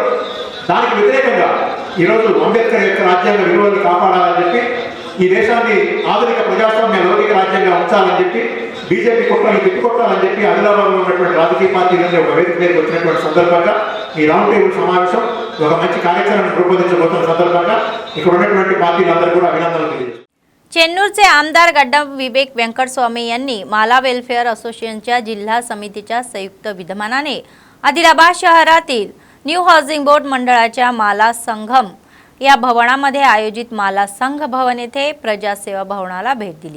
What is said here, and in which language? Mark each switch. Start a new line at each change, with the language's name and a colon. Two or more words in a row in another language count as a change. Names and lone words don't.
Telugu: దానికి వ్యతిరేకంగా ఈరోజు అంబేద్కర్ యొక్క రాజ్యాంగ విలువలను కాపాడాలని చెప్పి ఈ దేశాన్ని ఆధునిక ప్రజాస్వామ్య లౌకిక రాజ్యాంగం ఉంచాలని చెప్పి బీజేపీ కుట్రలు తిప్పికొట్టాలని చెప్పి ఆదిలాబాద్లో ఉన్నటువంటి రాజకీయ పార్టీలన్నీ ఒక వేదిక మీదకి వచ్చినటువంటి సందర్భంగా ఈ
English: round table
Telugu: సమావేశం ఒక మంచి కార్యక్రమాన్ని రూపొందించబోతున్న సందర్భంగా ఇక్కడ ఉన్నటువంటి पार्टीలందరూ కూడా అభినందనలు తెలియజేస్తారు.
Marathi: चेन्नूरचे आमदार गड्डम विवेक वेंकटस्वामी यांनी माला वेलफेअर असोसिएशनच्या जिल्हा समितीच्या संयुक्त विद्यमानाने आदिलाबाद शहरातील न्यू हाऊसिंग बोर्ड मंडळाच्या माला संगम या भवनामध्ये आयोजित माला संघ भवन येथे प्रजासेवा भवनाला भेट दिली.